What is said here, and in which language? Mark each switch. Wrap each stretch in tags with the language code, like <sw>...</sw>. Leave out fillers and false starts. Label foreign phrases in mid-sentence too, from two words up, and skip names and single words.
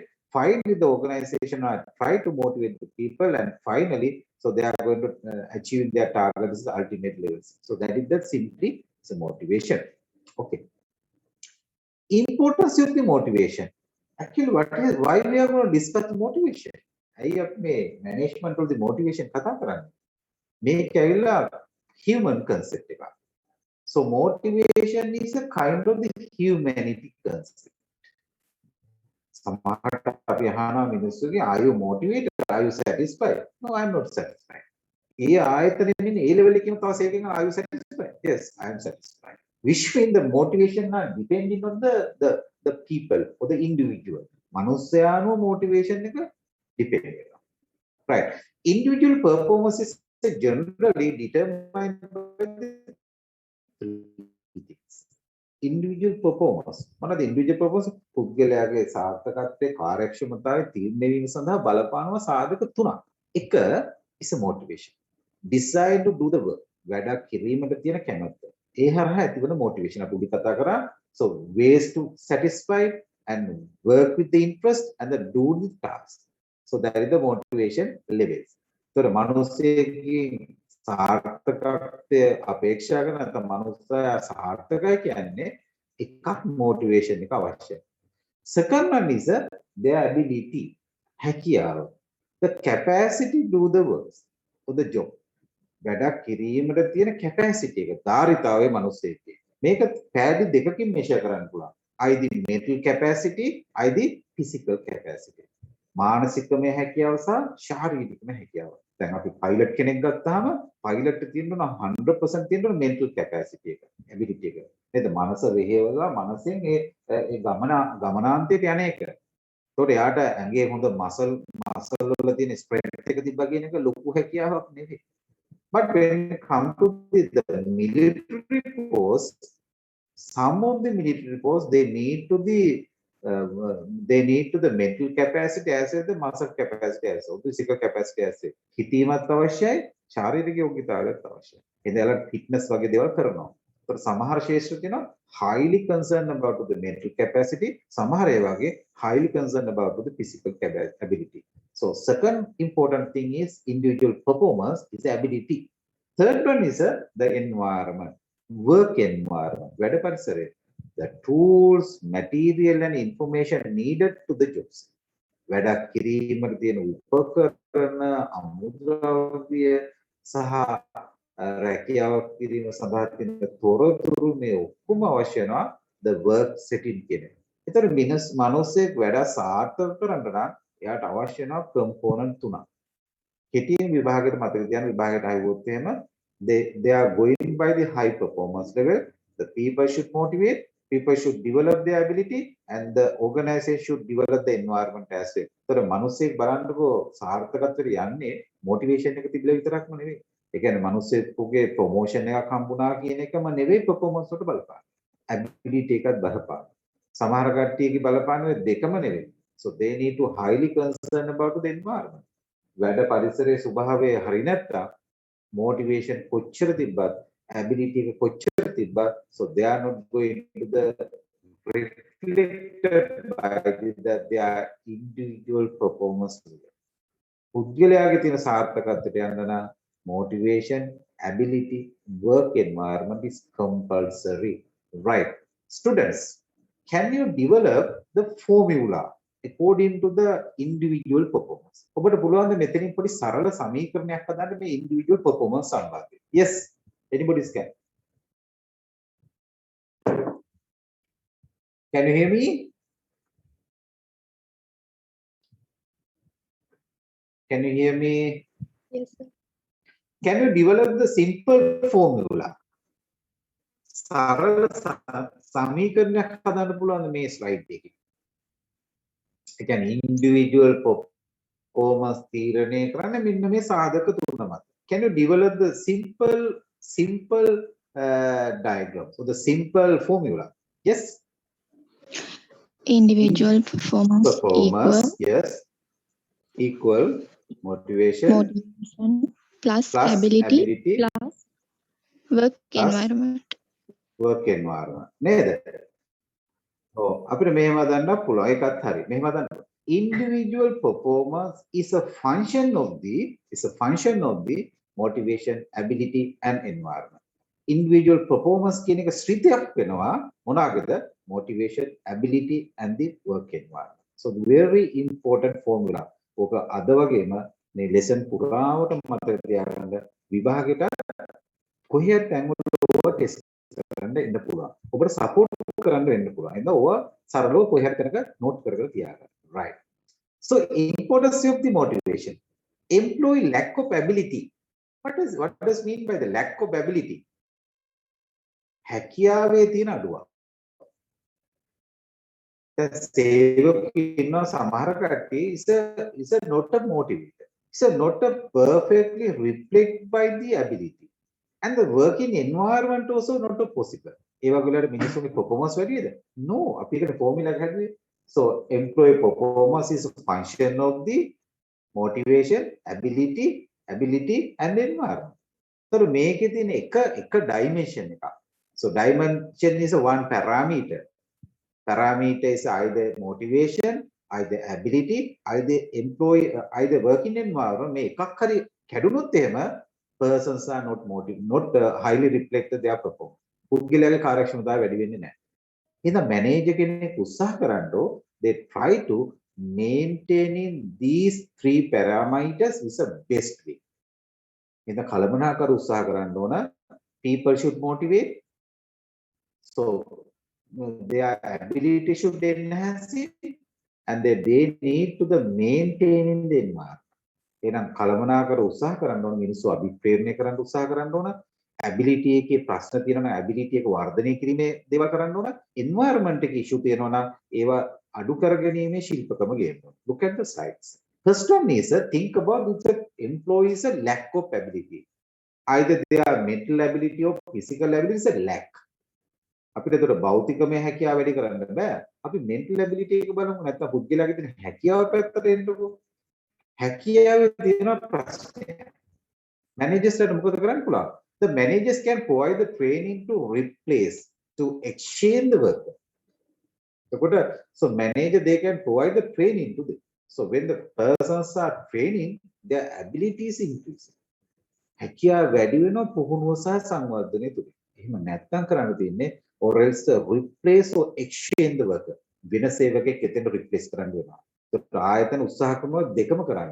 <en>Finally, the organization are try to motivate the people, and finally, so they are going to achieve their targets, the ultimate levels. So that is the simply it's a motivation. Okay. Importance of the motivation. Actually, why we are going to discuss motivation? I have management of the motivation</en> <si>කතා කරන්නේ. මේක ඇවිල්ලා</si> <en>human concept</en> <si>එකක්.</si> <en>So motivation is a kind of the humanity concept.</en> <si>සමහරට අපි අහනවා මිනිස්සුගේ</si> <en>are you motivated? Are you satisfied? No, I am not satisfied.</en> <si>ඒ ආයතනෙ ඉන්නේ ඒ level එකකින් තව සේකෙන්</si> <en>are you satisfied? Yes, I am satisfied. Which means the motivation are depending on the people or the individual.</en> <si>මනුස්සයානෝ motivation එක depend වෙනවා.</si> <en>Right. Individual performance is generally determined by the three things. Individual performance.</en> <si>මොනවාද</si> <en>individual performance?</en> <si>පුද්ගලයාගේ සාර්ථකත්වයේ කාර්යක්ෂමතාවයේ තීරණය වීම සඳහා බලපානවා සාධක තුනක්.</si> <en>එක is a motivation. Desire to do the work.</en> <si>වැඩක් කිරීමට තියෙන කැමැත්ත. ඒ හරහා ඇතිවන motivation අපි උඩ කතා කරා.</si> <en>So ways to satisfy and work with the interest and the do the task. So that is the motivation levels.</en> <si>So මනුස්සයෙක්ගේ සාර්ථකත්වය අපේක්ෂා කරන නැත්නම් මනුස්සයා සාර්ථකයි කියන්නේ එකක් motivation එක අවශ්‍යයි.</si> <en>Second one is their ability, හැකියාව. The capacity to do the work or the job.</en> <si>වැඩක් කිරීමට තියෙන capacity එක, ධාරිතාවය මනුස්සයෙක්ගේ. මේක පැහැදි දෙකකින් measure කරන්න පුළුවන්.</si> <en>either mental capacity, either physical capacity.</en> <si>මානසිකමය හැකියාව සහ ශාරීරිකමය හැකියාව. දැන් අපි පයිලට් කෙනෙක් ගත්තාම පයිලට් තියෙන්න ඕන 100% තියෙන්න ඕන</si> <en>mental capacity</en> <si>එක, ability එක. නේද? මනස වෙහෙවලා මනසෙන් ඒ ගමනාන්තයට යන එක. ඒතකොට එයාට ඇඟේ හොඳ මසල් වල තියෙන ස්ට්‍රෙන්ත් එක තිබ්බා කියන එක ලොකු හැකියාවක් නෙවෙයි.</si> <en>But when it comes to the military post, some of the military posts they need to the mental capacity as well the muscle capacity as well, physical capacity as well.</en> <si>හිතීමත් අවශ්‍යයි, ශාරීරික යෝග්‍යතාවයත් අවශ්‍යයි. එදැලා fitness වගේ දේවල් කරනවා. ඒතර සමහර ශේෂ්ත්‍ර තියෙනවා</si> <en>highly concerned about the mental capacity,</en> <si>සමහර ඒ වගේ</si> <en>highly concerned about the physical ability. So second important thing is individual performance is ability. Third one is the environment, work environment,</en> <si>වැඩ පරිසරය.</si> <en>The tools, material and information needed to the jobs.</en> <si>වැඩක් කිරීමට තියෙන උපකරණ, අමුද්‍රව්‍ය සහ රැකියාවක් කිරීම සඳහා තියෙන තොරතුරු මේ ඔක්කොම අවශ්‍ය වෙනවා</si> <en>the work setting</en> <si>කියන එක. ඒතර මිනිස්සෙක් වැඩ සාර්ථක කරන්න නම් එයාට අවශ්‍ය වෙනවා component තුනක්. කෙටියෙන් විභාගයට මතක තියාගන්න විභාගයට ආවොත් එහෙම</si> <en>they are going by the high performance level. The people should motivate, people should develop their ability, and the organization should develop the environment as well.</en> <si>So මනුස්සයෙක් බලන්නකෝ සාර්ථකත්වයට යන්නේ motivation එක තිබිලා විතරක්ම නෙවෙයි. ඒ කියන්නේ මනුස්සයෙකුගේ promotion එකක් හම්බුණා කියන එකම නෙවෙයි performance වලට බලපාන. ability එකත් බලපාන. සමහර කට්ටියගේ බලපාන දෙකම නෙවෙයි.</si> <en>So they need to highly concerned about the environment.</en> <si>වැඩ පරිසරයේ ස්වභාවය හරි නැත්තම් motivation කොච්චර තිබ්බත්</si> <en>ability එක කොච්චර තිබ්බත් so they are not going to the reflected by their individual performance.</en> <si>පුද්ගලයාගේ තියෙන සාර්ථකත්වයට යන්න නම්</si> <en>motivation, ability, work environment is compulsory.</en> <si>Right.</si> <en>Students, can you develop the formula according to the individual performance?</en> <si>ඔබට පුළුවන් ද මෙතනින් පොඩි සරල සමීකරණයක් හදන්න මේ</si> <en>individual performance</en> <si>සම්බන්ධයෙන්?</si> <en>Yes, anybody can. Can you hear me? Can you hear me? Yes, sir. Can you develop the simple formula?</en> <si>සරල සමීකරණයක් හදන්න පුළුවන් මේ ස්ලයිඩ් එකේ. ඒ කියන්නේ</si> <en>individual performance</en> <si>තීරණය කරන්න මෙන්න මේ සාධක තුන මත.</si> <en>Can you develop the simple diagram or the simple formula? Yes. Individual performance Yes, equal motivation plus ability plus work environment.</en> <si>නේද? ඔව් අපිට මෙහෙම හදන්න පුළුවන්. ඒකත් හරි. මෙහෙම හදන්න.</si> <en>Individual performance is a function of the motivation, ability and environment. Individual performance</en> <si>කියන එක ශ්‍රිතයක් වෙනවා මොනවාගේද?</si> <en>Motivation, ability and the work environment. So very important formula.</en> <si>ඕක අද වගේම මේ lesson පුරාවට මතක තියාගන්න විභාගෙට කොහේ තැන්වල ඕවා ටෙස්ට් කරන්න එන්න පුළුවන්. ඔබට සපෝට් කරන්න වෙන්න පුළුවන්. එහෙනම් ඕවා සරලව කොහේ හරි තැනක නෝට් කර තියාගන්න.</si> <en>Right. So importance of the motivation. Employee lack of ability. What does mean by the lack of ability?</en> <si>හැකියාවේ තියෙන අඩුවක්. දැන් සේවකයෙක් ඉන්නවා සමහර කට්ටිය</si> <en>is not a motivator. Is not a perfectly reflect by the ability. And the working environment also not a possible.</en> <si>ඒ වගේලට මිනිස්සුගේ performance වැඩිද? No. අපි ඒකට formula එක හැදුවේ.</si> <en>So employee performance is a function of the motivation, ability and environment.</en> <si>So මේකේ තියෙන එක dimension එකක්.</si> <en>So dimension is one parameter. Parameter is either motivation, either ability, either employee, either working environment.</en> <si>මේ එකක් හරි කැඩුනොත් එහෙම</si> <en>persons are not highly reflected their performance.</en> <si>පුද්ගලයාගේ කාර්යක්ෂමතාවය වැඩි වෙන්නේ නැහැ. එහෙනම් මැනේජර් කෙනෙක් උත්සාහ කරන්නේ</si> <en>they try to maintaining these three parameters is the best way.</en> <si>එහෙනම් කලමනාකර උත්සාහ කරන්න ඕන</si> <en>people should motivate. So their ability should enhance it and they need to the maintaining the environment.</en> <si>එහෙනම් කලමනාකර උත්සාහ කරන්න ඕන මිනිස්සු අභිප්‍රේරණය කරන්න උත්සාහ කරන්න ඕන ability එකේ ප්‍රශ්න තියෙනවා ability එක වර්ධනය කිරීමේ දේවල් කරන්න ඕන environment එකේ issue තියෙනවා නම් ඒවා අඩු කරගැනීමේ ශිල්පකම ගේන්න ඕන.</si> <en>Look at the slides. First one is think about the employees a lack of ability. Either their mental ability or physical ability is a lack.</en> <si>අපිට ඒතර භෞතිකමය හැකියාව වැඩි කරන්න බෑ. අපි</si> <en>mental ability</en> <si>එක බලමු නැත්නම් පුද්ගලයාගේ තියෙන හැකියාව පැත්තට එන්නකෝ. හැකියාවේ තියෙන ප්‍රශ්නය. Managers මොකද කරන්න පුළුවන්?</si> <en>The managers can provide the training to replace, to exchange the worker. So manager they can provide the training to them. So when the persons are training, their ability is increasing.</en> <si>හැකියාව වැඩි වෙනවා පුහුණුව සහ සංවර්ධනය තුලින්. එහෙම නැත්නම් කරන්න තියෙන්නේ</si> <en>or else replace or exchange the worker.</en> <si>වෙන සේවකයෙක් එතන replace කරන්න වෙනවා. ඒත් ආයතන උත්සාහ කරනවා දෙකම කරන්න.</si>